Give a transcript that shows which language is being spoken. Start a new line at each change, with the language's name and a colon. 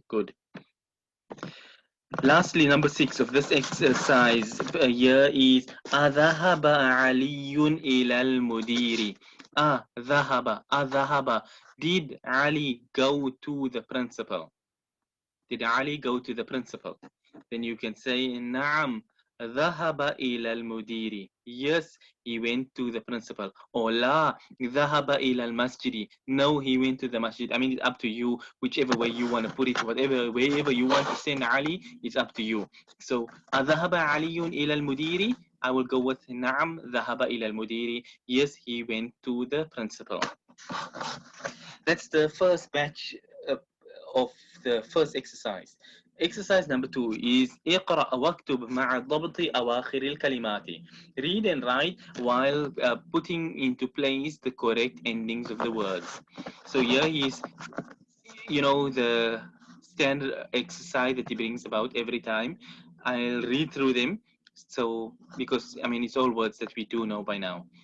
English: Good. Lastly, number 6 of this exercise here is Adhahaba Aliyun ilal mudiri.
Arabic: Adhahaba.
English: Did Ali go to the principal? Did Ali go to the principal? then you can say نعم ذهب إلى المدير. Yes, he went to the principal.
Arabic: Or لا ذهب إلى المسجد.
English: No, he went to the masjid. I mean, it's up to you, whichever way you want to put it, wherever you want to send Ali, it's up to you. So أذهب Ali إلى المدير. I will go with نعم ذهب إلى المدير. Yes, he went to the principal. That's the first batch of the first exercise. Exercise number 2 is اقرأ واكتب مع ضبط أواخر الكلمات. Read and write while putting into place the correct endings of the words. So here is, you know, the standard exercise that he brings about every time. I'll read through them. So, because I mean, it's all words that we do know by now.